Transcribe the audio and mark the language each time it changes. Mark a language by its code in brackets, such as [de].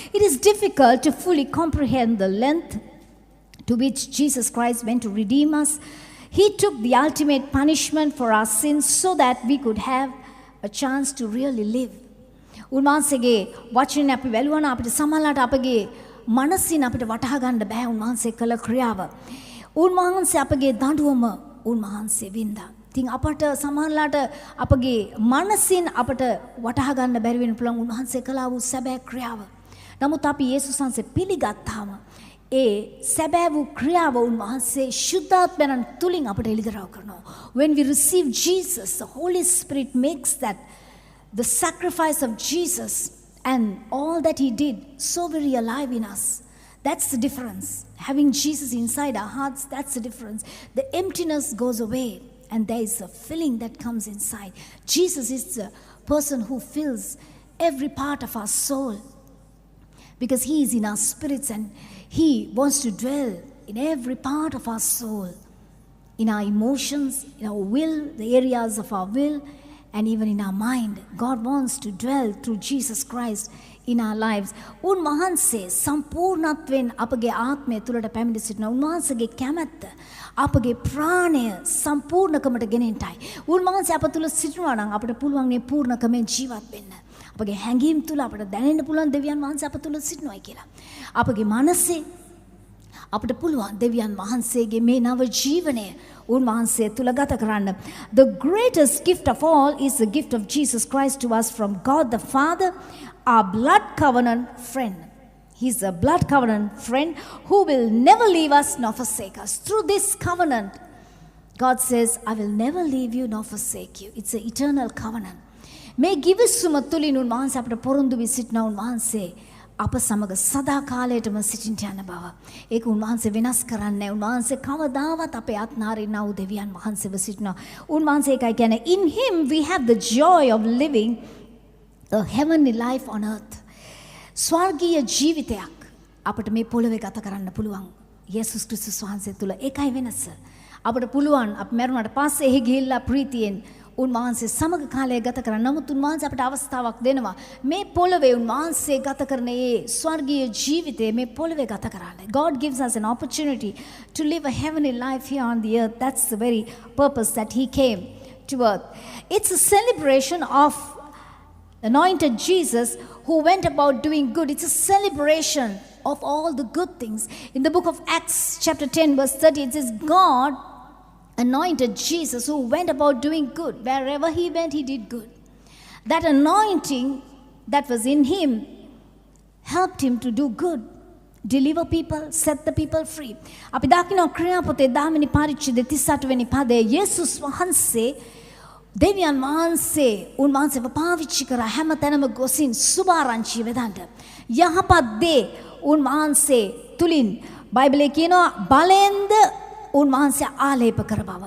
[en] It is difficult to fully comprehend the length to which Jesus Christ went to redeem us. He took the ultimate punishment for our sins so that we could have a chance to really live. [si] උන්වහන්සේගේ වචනේ අපි වැළුවන අපිට සමහරලාට අපගේ මනසින් අපිට වටහා ගන්න බෑ උන්වහන්සේ කළ ක්‍රියාව. උන්වහන්සේ අපගේ දඬුවම උන්වහන්සේ වින්දා. ඉතින් අපට සමහරලාට අපගේ මනසින් අපට වටහා ගන්න බැරි වෙන පුළුවන් උන්වහන්සේ කළා වූ සැබෑ ක්‍රියාව. නමුත් අපි යේසුස් වහන්සේ පිළිගත්තාම ඒ සැබෑ වූ ක්‍රියාව උන්වහන්සේ ශුද්ධාත්මයන් තුලින් අපට එළිදරව් කරනවා. [en] When we receive Jesus, the Holy Spirit makes that the sacrifice of Jesus and all that he did so very alive in us. That's the difference. Having Jesus inside our hearts, that's the difference. The emptiness goes away and there is a filling that comes inside. Jesus is the person who fills every part of our soul because he is in our spirits and he wants to dwell in every part of our soul, in our emotions, in our will, the areas of our will, and even in our mind. God wants to dwell through Jesus Christ in our lives. [si] උන්වහන්සේ සම්පූර්ණත්වයෙන් අපගේ ආත්මය තුළට පැමිණ සිටිනවා. උන්වහන්සේගේ කැමැත්ත අපගේ ප්‍රාණය සම්පූර්ණකමට ගෙනෙන්නයි. උන්වහන්සේ අප තුළ සිටිනවා නම් අපට පුළුවන් මේ පූර්ණකමෙන් ජීවත් වෙන්න. අපගේ හැඟීම් තුළ අපට දැනෙන්න පුළුවන් දෙවියන් වහන්සේ අප තුළ සිටිනවායි කියලා. අපගේ මනසේ අපට පුළුවන් දෙවියන් වහන්සේගේ මේ නව ජීවනය උන්වහන්සේ තුළ ගත කරන්න. [en] The greatest gift of all is the gift of Jesus Christ to us from God the Father, our blood covenant friend. He's a blood covenant friend who will never leave us nor forsake us. Through this covenant, God says, I will never leave you nor forsake you. It's an eternal covenant. [si] මේ ගිවිසුම තුලින් උන්වහන්සේ අපට පොරොන්දු වී සිටින උන්වහන්සේ අප සමග සදා කාලයටම සිටින්න යන බව. ඒක උන්වහන්සේ වෙනස් කරන්නේ නැහැ. උන්වහන්සේ කවදාවත් අපේ අත්නාරින්නා වූ දෙවියන් වහන්සේව සිටිනවා. උන්වහන්සේ එකයි කියන්නේ [en] in him we have the joy of living a heavenly life on earth. [si] ස්වර්ගීය ජීවිතයක් අපට මේ පොළවේ ගත කරන්න පුළුවන්. යේසුස් ක්‍රිස්තුස් වහන්සේ තුල ඒකයි වෙනස. අපට පුළුවන් අපි මරුණාට පස්සේ එහි ගිහිල්ලා ප්‍රීතියෙන් උන්වහන්සේ සමග කාලය ගත කරන්න. නමුත් උන්වහන්සේ අපට අවස්ථාවක් දෙනවා මේ පොළවේ උන්වහන්සේ ගත කරන ඒ ස්වර්ගීය ජීවිතය මේ පොළවේ ගත කරන්න. [en] God gives us an opportunity to live a heavenly life here on the earth. That's the very purpose that he came to earth. It's a celebration of anointed Jesus who went about doing good. It's a celebration of all the good things. In the book of Acts chapter 10 verse 30 it says God anointed Jesus who went about doing good. Wherever he went, he did good. That anointing that was in him helped him to do good, deliver people, set the people free. [si] අපි දකින්න ක්‍රියාපොතේ 10 වෙනි පරිච්ඡේදයේ 38 වෙනි පදයේ යේසුස් වහන්සේ දෙවියන් වහන්සේ උන්වහන්සේව පාවිච්චි කරා හැම තැනම ගොසින් සුභාරංචිය වෙදන්න. යහපත් දේ උන්වහන්සේ තුලින් බයිබලයේ කියනවා බලෙන්ද උන්වහන්සේ ආලේප කර බව.